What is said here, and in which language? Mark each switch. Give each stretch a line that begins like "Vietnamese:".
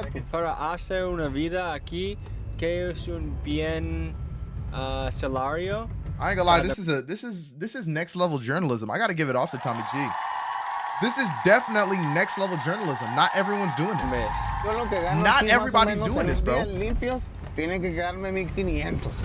Spanish: Para hacer una vida aquí, ¿qué es un bien salario?
English: I ain't gonna lie, this is next level journalism. I gotta give it off to Tommy G. This is definitely next level journalism. Not everyone's doing this. Not everybody's doing this, bro.
Spanish: Limpios, tienen que quedarme 1,500.